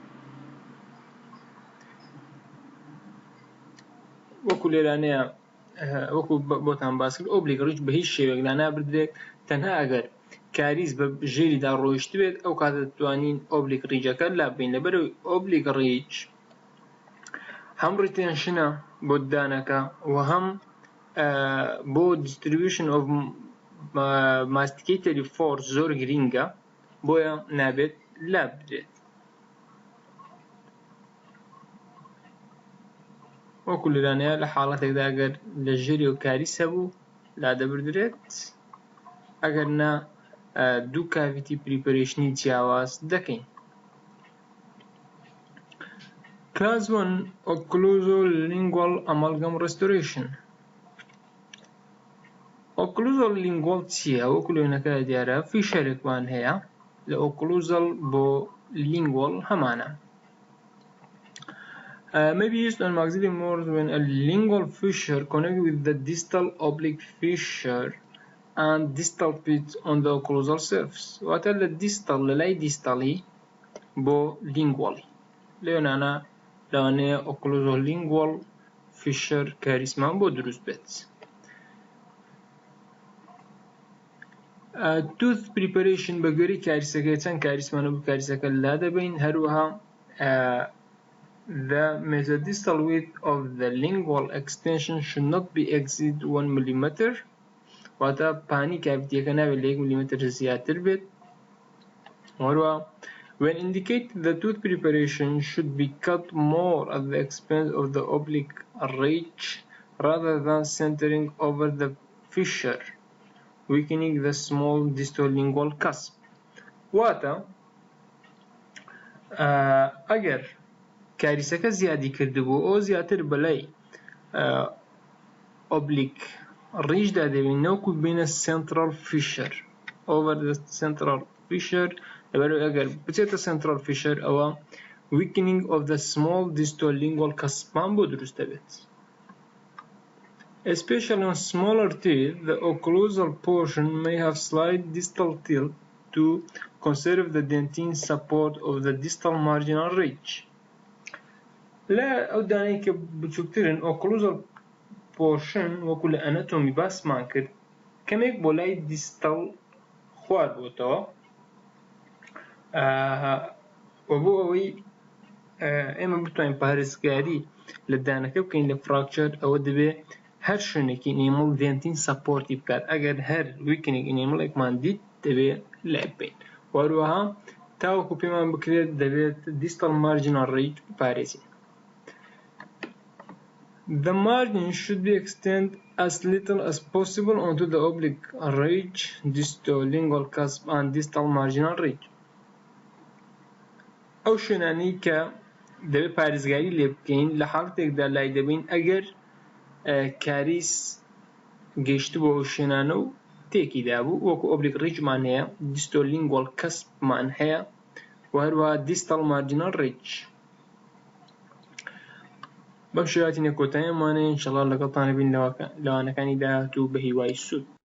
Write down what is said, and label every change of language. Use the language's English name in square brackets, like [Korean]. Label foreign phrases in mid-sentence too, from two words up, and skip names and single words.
[Central Kurdish] وەکو لێرانەیە وەکو بۆتان باس کرد [English] oblique ridge [Central Kurdish] بە هیچ شێوەیەک لا نابردرێت تەنها ئەگەر کاریز بە ژێریدا ڕۆیشت بێت ئەو کاتە دەتوانین [English] oblique ridgeەکە [Central Kurdish] لا ببین. لەبەرەوەی [English] oblique ridge [Central Kurdish] هەم ریتێنشنە بۆ دانەکە و هەم بۆ [English] distribution of masticatory force [Central Kurdish] زۆر گرینگە بۆیە نابێت لا بدرێت. وەکو لێرانەیە لە حاڵەتێکدا ئەگەر لە ژێری و کاریس هەبوو لا دەبردرێت، ئەگەر نا دوو [English] cavity preparationی [Central Kurdish] جیاواز دەکەین. [English] Class 1 Occlusolingual Amalgam Restoration. [Central Kurdish] Occlusolingual چییە؟ وەکو لێنەکە دیارە فیشەرێکمان هەیە لە occlusal بۆ lingual هەمانە. [English] May be used on maxillary molars when a lingual fissure connected with the distal oblique fissure and distal pit on the occlusal surface. [Central Kurdish] واتە لە distal لەلای دیستاڵی بۆ lingually لێنانە لەوانەیە [English] occlusolingual fissure [Central Kurdish] کاریسمان بۆ دروست بێت. [English] Tooth preparation [Central Kurdish] بە گوێرەی کاریسەکە چەند کاریسمان و کاریسەکە لا دەبین. [English] هەروەها the mesodistal width of the lingual extension should not be exceed 1 mm. [Central Kurdish] واتە پانی کاڤیتیەکە ناوێت لە 1 ملیمتر زیاتر بێت. [English] هەروەها when indicated the tooth preparation should be cut more at the expense of the oblique ridge rather than centering over the fissure, weakening the small distal lingual cusp. [Central Kurdish] واتە ئەگەر کاریسەکە زیادی کردبوو ئەو زیاتر بەلای [English] oblique ridgeدا [Central Kurdish] دەبین نەوەکو بینە [English] central fissure over the central fissure. [Central Kurdish] لەبەرەوەی ئەگەر بچێتە [English] central fissure [Central Kurdish] ئەوە [English] weakening of the small distal lingual cuspمان [Central Kurdish] بۆ دروست دەبێت. [English] Especially on smaller teeth, the occlusal portion may have slight distal tilt to conserve the dentine support of the distal marginal ridge. [Central Kurdish] لە ئەو دانەی کە بچووکترن [English] occlusal portion [Central Kurdish] وەکو لە ئەناتۆمی باسمان کرد کەمێک بۆ لای دیستەڵ خواردبووتەوە و بۆ ئەوەی ئێمە بتوانین پارێزگاری لە دانەکە بکەین لە فراکچەر ئەوە دەبێت هەر شوێنێکی [English] enamel dentine supportی [Central Kurdish] بکات. ئەگەر هەر ویکنێک ئینیمڵێکمان دیت دەبێت لای بکەین. هەروەها تاوەکو پێمان بکرێت دەبێت [English] distal marginal ridge [Central Kurdish] بپارێزین. [English] The margin should be extended as little as possible onto the oblique ridge, distal lingual cusp and distal marginal ridge. [Central Kurdish] ئەو شوێنانەی کە دەبێت پارێزگاری لێ بکەین لە حاڵەتێکدا لای دەبین ئەگەر کاریس گەیشت بۆ ئەو شوێنانە و تێکیدا بوو وەکو [English] oblique ridgeمان [Central Kurdish] هەیە [English] distal lingual cuspمان [Central Kurdish] هەیە و هەروەها [English] distal marginal ridge. [Central Kurdish] بەم شێواتینە کۆتاییمانەیە ئینشەڵڵا لەگەڵتان بین لەوانەکانی داهاتوو بە هیوای سوود.